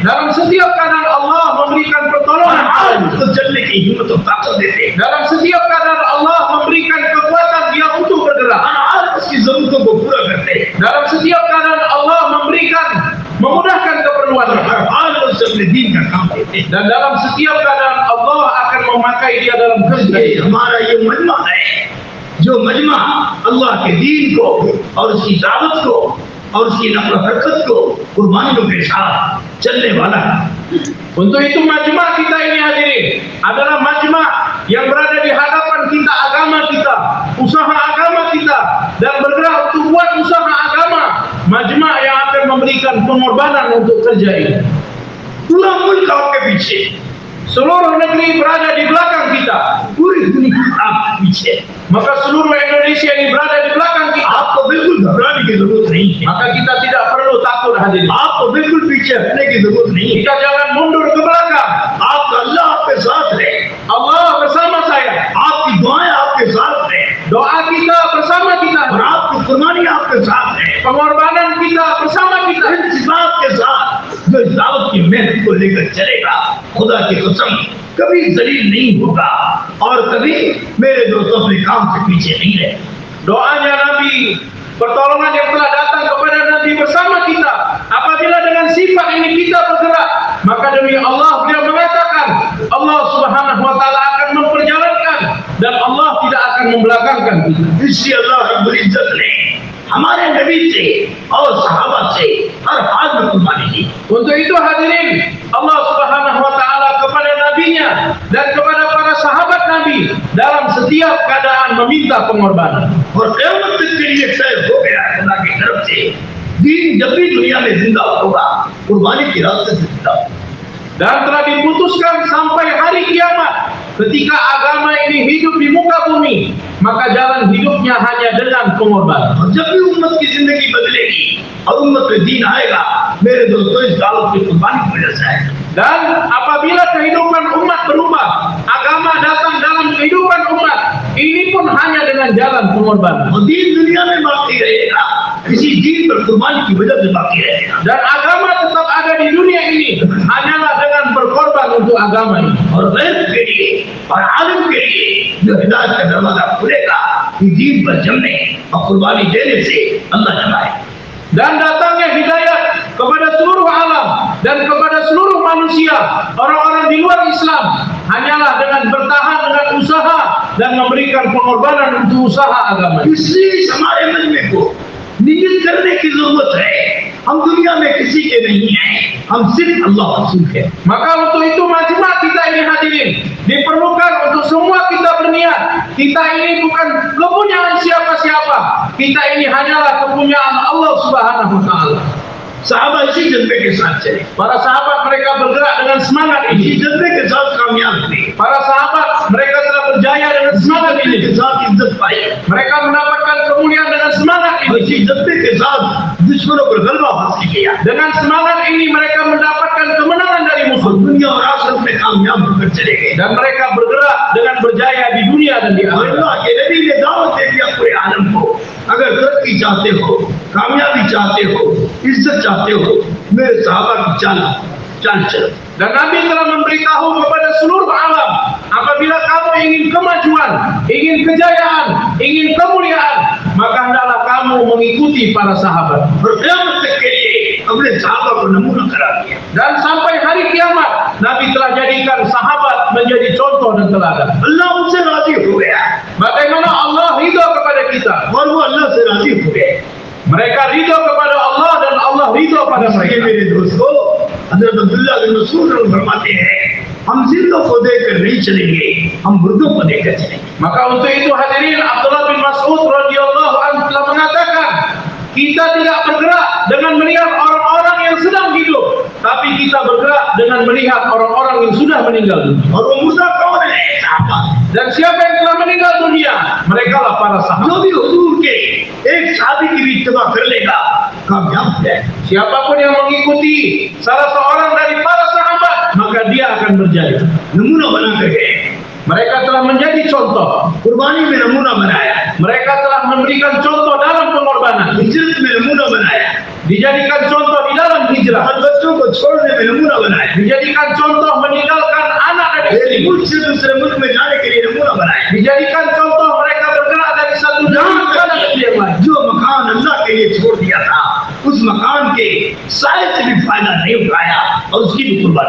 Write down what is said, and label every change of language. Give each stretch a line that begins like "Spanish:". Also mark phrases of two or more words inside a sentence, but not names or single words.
Indonesian: Dalam setiap keadaan Allah memberikan
Hindi: हर
Indonesian: pertolongan.
Hindi: हाल में उसको चलने की हिम्मत और ताकत देते हैं।
Indonesian: Dalam setiap keadaan Allah memberikan kekuatan dia untuk bergerak.
Hindi: हर हाल में उसकी जरूरतों को पूरा करते हैं।
Indonesian: Dalam setiap keadaan Allah memudahkan keperluannya.
Hindi: हर हाल में उसे अपने दीन का काम देते हैं।
Indonesian: Dan dalam setiap keadaan Allah akan memakai dia dalam kerja.
Hindi: ये हमारा ये मजमा है, जो मजमा अल्लाह के दीन को और उसकी दावत को और उसकी नक़ल हरकत को कुर्बानियों के साथ चलने वाला है।
Indonesian: Untuk itu majma' kita ini hadirin adalah majma' yang berada di hadapan kita, agama kita, usaha agama kita, dan bergerak untuk buat usaha agama. Majma' yang akan memberikan pengorbanan untuk kerja ini.
Hindi: पूरा मुल्क आपके पीछे,
Indonesian: Seluruh negeri berada di belakang kita.
Hindi: पूरी दुनिया आपके पीछे।
Indonesian: Maka seluruh Indonesia ini berada di belakang kita.
Hindi: आपको बिल्कुल घबराने की जरूरत नहीं है।
Indonesian: Maka kita tidak perlu takut hadirin.
Hindi: आपको बिल्कुल पीछे हटने की जरूरत नहीं है।
Indonesian: Kita jangan mundur ke belakang.
Hindi: आपका अल्लाह आपके साथ है।
Indonesian: Allah bersama saya.
Hindi: आपकी दुआएं आपके साथ है
Indonesian: Doa kita bersama kita.
Hindi: और आपकी कुर्बानी आपके साथ है।
Indonesian: Pengorbanan kita bersama kita.
Hindi: इस बात के साथ जो इस दावत की मेहनत को लेकर चलेगा, खुदा की कसम कभी जलील नहीं होगा और कभी मेरे दोस्तों अपने काम से पीछे नहीं रहे।
Indonesian: Doanya Nabi, pertolongan yang telah datang kepada Nabi bersama kita. Apabila dengan sifat ini kita bergerak, maka demi Allah beliau mengatakan, Allah
Arabic: Subhanahu wa taala
Indonesian: akan memperjalankan dan Allah tidak akan membelakangkan kita.
Hindi: इसलिए अल्लाह
Arabic: رب العزة
Hindi: ने हमारे नबी से और सहाबा से हर हाल में कुर्बानी की।
Indonesian: Untuk itu hadirin, Allah
Arabic: Subhanahu wa taala
Indonesian: kepada nabinya dan kepada para sahabat Nabi dalam setiap keadaan meminta pengorbanan.
Hindi: और क़यामत तक के लिए तय हो गया है खुदा की तरफ से, दीन जब भी दुनिया में जिंदा होगा, कुर्बानी के रास्ते से जिंदा होगा।
Indonesian: Dan telah diputuskan sampai hari kiamat, ketika agama ini hidup di muka bumi, maka jalan hidupnya hanya dengan pengorbanan.
Hindi: और जब भी उम्मत की जिंदगी बदलेगी और उम्मत में दीन आएगा, मेरे दोस्तों इस दावत की कुर्बानी की वजह से आएगा।
Indonesian: Dan apabila kehidupan umat berubah, agama datang dalam kehidupan umat, ini pun hanya dengan jalan pengorbanan.
Hindi: और दीन दुनिया में बाकी रहेगा, किसी दीन पर कुर्बानी की वजह से बाकी रहेगा।
Indonesian: Dan agama tetap ada di dunia ini hanyalah dengan berkorban untuk agama ini.
Hindi: और गैर के लिए और आलिम के लिए जो हिदायत का दरवाजा खुलेगा, कि दीन पर जमने और कुर्बानी देने से अल्लाह जमाए।
Indonesian: Dan datangnya hidayat kepada seluruh alam dan kepada seluruh manusia, orang-orang di luar Islam, hanyalah dengan bertahan dengan usaha dan memberikan pengorbanan untuk usaha agama.
Hindi: इसलिए हमारे मजमे को नियत करने की जरूरत है हम दुनिया में किसी के नहीं हैं, हम सिर्फ अल्लाह रसूल के।
Indonesian: Maka untuk itu majma' kita ini hadirin diperlukan untuk semua kita berniat. Kita ini bukan kepunyaan siapa-siapa. Kita ini hanyalah kepunyaan Allah
Arabic: Subhanahu wa taala.
Hindi: साहबा इसी जज्बे के साथ चले,
Indonesian: Para sahabat mereka bergerak dengan semangat
Hindi: इसी
Indonesian: ini.
Hindi: जज्बे के साथ कामयाब हुए,
Indonesian: Para sahabat mereka telah berjaya dengan semangat
Hindi: जज्बे के
Indonesian: ini.
Hindi: साथ इज्जत पाई,
Indonesian: Mereka mendapatkan kemuliaan dengan semangat ini.
Hindi: इसी जज्बे के साथ दुश्मनों पर गलबा हासिल किया,
Indonesian: Dengan semangat ini mereka mendapatkan kemenangan dari musuh.
Hindi: दुनिया और आखिरत में कामयाब होकर चले गए।
Indonesian: Dan mereka bergerak dengan berjaya di dunia dan di
Hindi: और
Indonesian: akhirat.
Hindi: अल्लाह के नबी ने दावत दे दिया पूरे आलम को, अगर तरक्की चाहते हो, कामयाबी चाहते हो, इज्जत चाहते हो, मेरे सहाबा की चाल चलो।
Indonesian: Dan Nabi telah memberitahu kepada seluruh alam, apabila kamu ingin kemajuan, ingin kejayaan, ingin kemuliaan, maka hendaklah kamu mengikuti para sahabat.
Hindi: और क़यामत तक के लिए अपने सहाबा को नमूना करा दिया।
Indonesian: Dan sampai hari kiamat, Nabi telah jadikan sahabat menjadi contoh dan teladan.
Hindi: अल्लाह उनसे राजी हो गया
Indonesian: Bagaimana Allah ridho kepada kita.
Hindi: और वो अल्लाह से राजी हो गए।
Indonesian: Mereka ridho kepada Allah dan Allah ridho pada
Hindi: ये
Indonesian: mereka.
Hindi: मेरे दोस्तों, हज़रत अब्दुल्लाह बिन मसूद फरमाते हैं, हम जिंदों को देखकर नहीं चलेंगे, हम मुर्दों को देखकर चलेंगे।
Indonesian: Maka untuk itu hadirin, Abdullah bin Mas'ud
Arabic: radhiyallahu anhu
Indonesian: telah mengatakan, kita tidak bergerak dengan melihat orang-orang yang sedang hidup, tapi kita bergerak dengan melihat orang-orang yang sudah meninggal dunia.
Hindi: और वो मुर्दा कौन है? सहाबा।
Indonesian: Dan siapa yang telah meninggal dunia? Mereka lah para
Hindi: जो
Indonesian: sahabat.
Hindi: भी हुजूर के एक सहाबी की भी इत्तिबा कर लेगा, कामयाब हो जाएगा।
Indonesian: Siapapun yang mengikuti salah seorang dari para sahabat, maka dia akan berjaya.
Hindi: नमूना बना कर गए,
Indonesian: Mereka telah menjadi contoh.
Hindi: कुर्बानी में नमूना बनाया,
Indonesian: Mereka telah memberikan contoh dalam pengorbanan.
Hindi: हिजरत में नमूना बनाया,
Indonesian: Dijadikan contoh di dalam hijrah.
Hindi: और बच्चों को छोड़ने में नमूना बनाया,
Indonesian: Dijadikan contoh meninggalkan anak dan
Hindi: एक
Indonesian: istri.
Hindi: मुल्क से दूसरे मुल्क में जाने के लिए नमूना बनाया।
Indonesian: Dijadikan contoh mereka bergerak dari satu negeri ke negeri yang lain.
Hindi: जो मकान अल्लाह के लिए छोड़ दिया था, उस मकान के साय से भी फायदा नहीं उठाया और उसकी भी कुर्बानी।